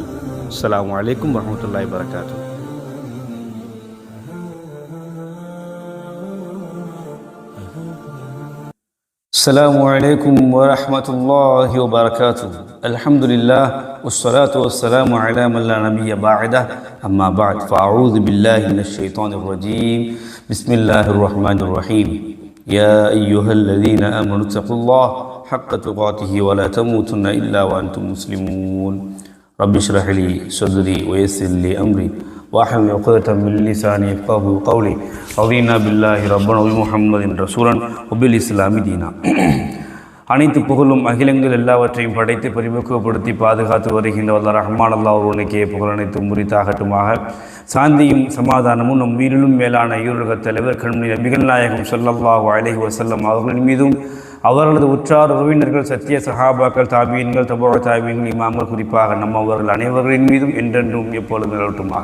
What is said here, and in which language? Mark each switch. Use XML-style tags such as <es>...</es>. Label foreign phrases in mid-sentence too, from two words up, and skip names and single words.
<ar>السلام عليكم ورحمة الله وبركاته. السلام عليكم ورحمة الله وبركاته. الحمد لله والصلاة والسلام على من لا نبي بعده. أما بعد. فأعوذ بالله من الشيطان الرجيم. بسم الله الرحمن الرحيم. يا أيها الذين آمنوا اتقوا الله حق تقاته ولا تموتن إلا وأنتم مسلمون. رب اشرح لي صدري ويسر لي أمري واحلل عقدة من لساني يفقهوا قولي. رضينا بالله ربنا وبمحمد رسولا وبالإسلام دينا.</ar> <ta>அனைத்து புகழும் அகிலங்கள் எல்லாவற்றையும் படைத்து பரிபக்குவப்படுத்தி பாதுகாத்து வருகின்ற வல்ல ரஹ்மான் அல்லாஹ் ஒருவனுக்கே புகழ் அனைத்தும் உரித்தாகட்டுமாக. சாந்தியும் சமாதானமும் நம் உயிரிலும் மேலான ஈருலகத் தலைவர் கண்மணி நபிகள் நாயகம்</ta> <ar>صلى الله عليه وسلم</ar> <ta>அவர்களின் மீதும் அவர்களது உற்றார் உறவினர்கள் சத்திய சஹாபாக்கள் தாபீன்கள் தபூ தாபீன்கள் இமாம்கள் குறிப்பாக நம்மவர்கள் அனைவர்களின் மீதும் என்றென்றும் எப்பொழுதும் நிலவட்டுமாக.</ta>